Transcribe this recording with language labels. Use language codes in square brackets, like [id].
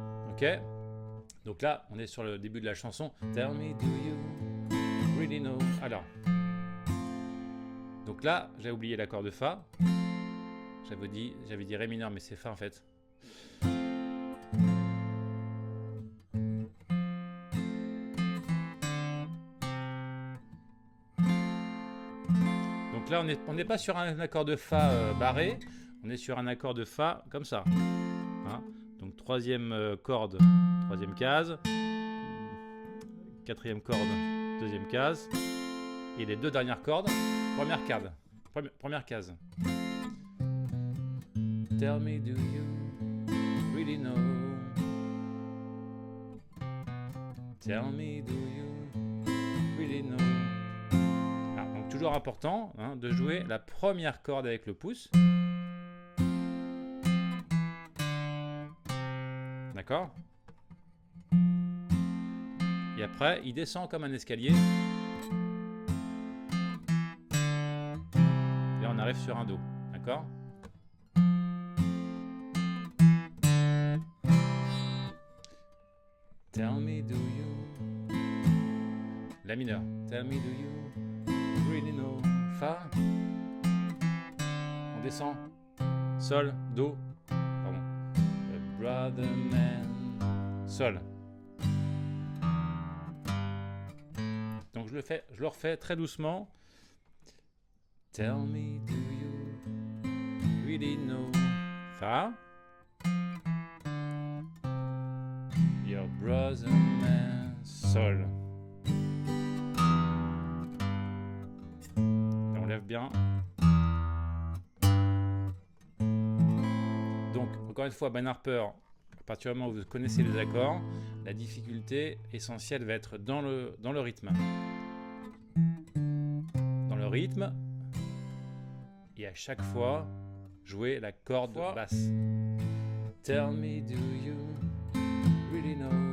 [fr] Ok, donc là on est sur le début de la chanson. [en] Tell me, do you really know? [fr] Alors, donc là j'ai oublié l'accord de Fa. J'avais dit Ré mineur, mais c'est Fa en fait. Donc là on n'est pas sur un accord de Fa barré, on est sur un accord de Fa comme ça. Hein, donc troisième corde, troisième case, quatrième corde, deuxième case, et les deux dernières cordes, première case. Première case. [en] Tell me, do you really know? Tell me, do you really know? [fr] Alors, donc toujours important hein, de jouer la première corde avec le pouce. D'accord? Et après, il descend comme un escalier. Et on arrive sur un Do. D'accord? [en] Tell me, do you... [fr] La mineure. [en] Tell me, do you really know? [fr] Fa. On descend. Sol, Do. Pardon. [en] A brother man. [fr] Sol. Donc je le refais très doucement. [en] Tell me, do you really know? [fr] Fa. [en] Your brother man. Sol. [fr] Et on lève bien. Donc, encore une fois, Ben Harper, à partir du moment où vous connaissez les accords, la difficulté essentielle va être dans le rythme. Dans le rythme, et à chaque fois, jouer la corde basse. [en] Tell me, do you really know?